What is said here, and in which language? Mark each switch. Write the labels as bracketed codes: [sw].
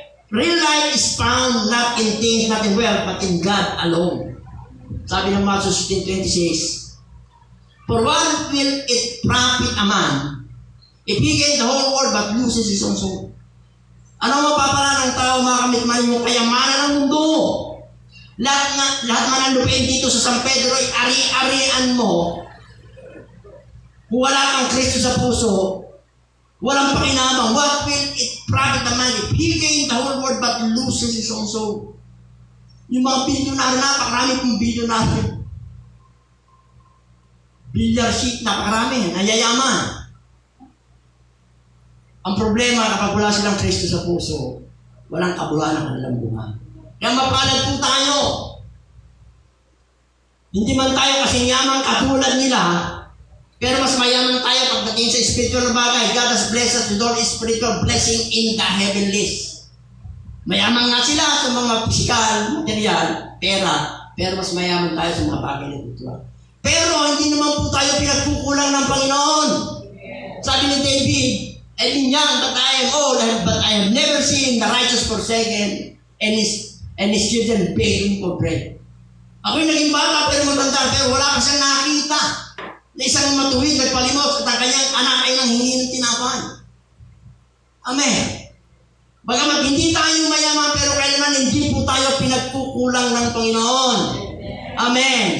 [en] Real life is found not in things, not in wealth, but in God alone. [tl] Sabi ng [en] Matthew 16:26, for what will it profit a man if he gains the whole world but loses his own soul? [tl] Ano mapapala ng tao makamit man yung kayamanan ng mundo? Lahat man ang lupain dito sa San Pedro ay ari-arian mo. Kung wala kang Kristo sa puso, walang pakinabang. [en] What will it profit a man if he gains the whole world but loses his own soul? [tl] Yung mga bilyonaryo, napakarami pong bilyonaryo. billiard sheet, napakarami, nayayaman. Ang problema kapag wala silang Kristo sa puso, walang kabuluhan ng kanilang buhay. Kaya mapalad po tayo. Hindi man tayo kasing yaman katulad nila, pero mas mayaman tayo pagdating sa spiritual na bagay. [en] God has blessed us with all spiritual blessing in the heavenlies. [tl] Mayaman nga sila sa mga physical, material, pera, pero mas mayaman tayo sa mga bagay na ito. Pero hindi naman po tayo pinagkukulang ng Panginoon. Sabi ni [en] David, I've been young, but I am old, but I have never seen the righteous forsaken and his children begging for bread. [tl] Ako'y naging bata pero matanda, pero wala ka siyang nakita na isang matuwid nagpalimot at ang kanyang anak ay nanghingi ng tinapay. Amen. Bagamat hindi tayo mayaman, pero kailanman hindi po tayo pinagkukulang ng Panginoon. Amen.